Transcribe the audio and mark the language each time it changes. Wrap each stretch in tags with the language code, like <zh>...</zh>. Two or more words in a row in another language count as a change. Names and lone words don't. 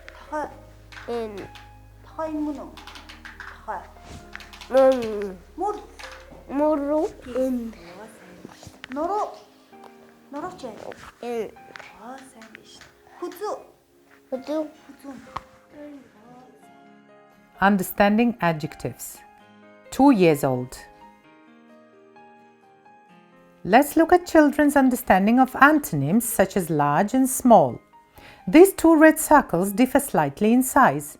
<mn>Тохоо. Энэ. Тохоо юм уу? Тохоо. Мөр. Мөрөө. Энэ. Нуруу. Нуруу ч айл. Энэ. Аа сайн биш. Хүзүү. Хүзүү. Хүзүү.</mn> <en>Understanding adjectives. 2 years old. Let's look at children's understanding of antonyms such as large and small. These two red circles differ slightly in size.</en>